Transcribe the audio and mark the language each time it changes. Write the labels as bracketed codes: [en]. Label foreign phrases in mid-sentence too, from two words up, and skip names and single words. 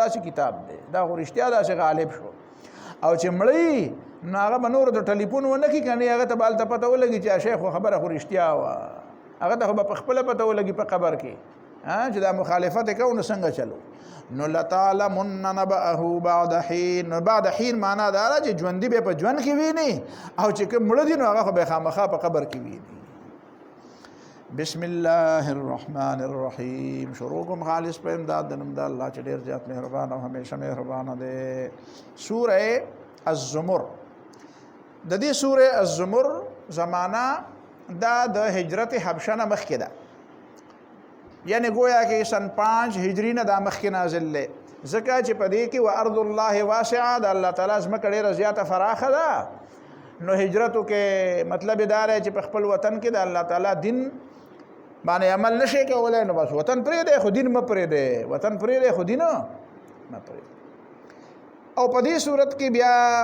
[ps] داسې کتاب دی دا خو رښتیا داسې غالب شو او چې مړی نو هغه به نور د ټلیفون ونه کړي که نه هغه ته به هلته پته ولګي چې شیخ خو خبره خو رښتیا وه هغه ته خو به په خپله پته ولګي په قبر کې چې دا مخالفت کوو نو څنګه چلو نو [ar] لتعلمن نبأه بعد حين [ps] نو [ar] بعد حين [ps] معنا دا ده چې ژوندي به په ژوند کې ویني او چې کوم مړه دي نو هغه خو به خامخا په قبر کې ویني [ar] بسم الله الرحمن الرحیم [ps] شروع کوم خالص په امداد د نوم د الله چې ډېر زیات مهربان او همیشه مهربان دی سوره الزمر د دې سوره الزمر زمانہ دا د هجرت حبشه نه مخکې ده [ur] یعنی گویا کہ سن 5 ہجری [ps] نه دا مخکې نازل دی ځکه چې په دې کې [ar] وارض الله واسعه [ps] د الله تعالی ځمکه ډېره زیاته فراخه ده نو هجرتو کې مطلب دا دی چې په خپل وطن کې د الله تعالی دین باندې عمل نشي کولای نو بس وطن پرېږدی خو دین مه پرېږدی وطن پرېږدی خو دین مه پرېږدی او په دې صورت کې بیا